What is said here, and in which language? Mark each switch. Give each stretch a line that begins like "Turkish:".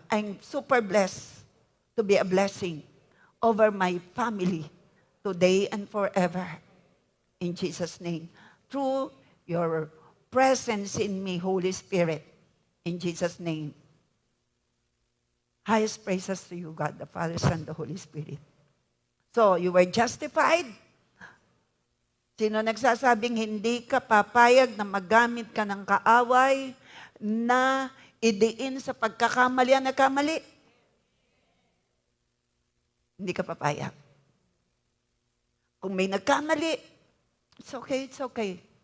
English: I'm super blessed to be a blessing over my family today and forever. In Jesus' name. Through your presence in me, Holy Spirit. In Jesus' name. Highest praises to you, God, the Father, Son, the Holy Spirit. So, you were justified.
Filipino: Sino nagsasabing hindi ka papayag na magamit ka ng kaaway na idiin sa pagkakamali ang nagkamali? Hindi ka papayag. Kung may nagkamali,
English: it's okay, it's okay.